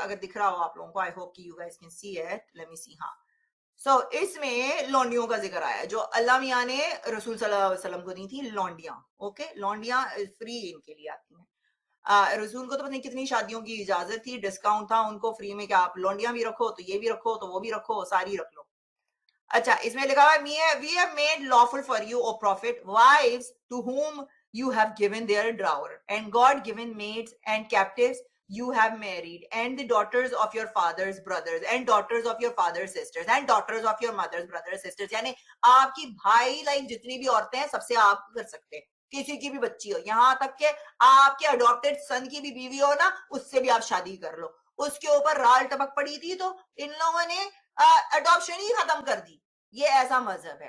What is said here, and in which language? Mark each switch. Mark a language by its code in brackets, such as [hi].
[ur] اگر دکھ رہا ہو آپ لوگوں کو، [en] I hope کی you guys can see it. Let me see. [ur] ہاں، سو اس میں لونڈیوں کا ذکر آیا جو اللہ میاں نے رسول صلی اللہ علیہ وسلم کو دی تھی. لونڈیاں، اوکے، لونڈیاں فری ان کے لیے آتی ہیں. رسول کو تو پتہ نہیں کتنی شادیوں کی اجازت تھی، ڈسکاؤنٹ تھا ان کو فری میں کہ آپ لونڈیاں بھی رکھو تو یہ بھی رکھو تو وہ بھی رکھو، ساری رکھ لو. اچھا اس میں لکھا ہوا ہے [en] we have made lawful for you, O prophet, wives to whom you have given their dower, and God given maids and captives you have married, and the daughters of your father's brothers, and daughters of your father's sisters, and daughters of your mother's brothers sisters. [ur] یعنی آپ کی بھائی like جتنی بھی عورتیں ہیں سب سے آپ کر سکتے ہیں. کسی کی بھی بچی ہو، یہاں تک کہ آپ کے اڈاپٹیڈ سن کی بھی بیوی ہو نا، اس سے بھی آپ شادی کر لو. اس کے اوپر رال ٹپک پڑی تھی تو ان لوگوں نے اڈاپشن ہی ختم کر دی. یہ ایسا مذہب ہے.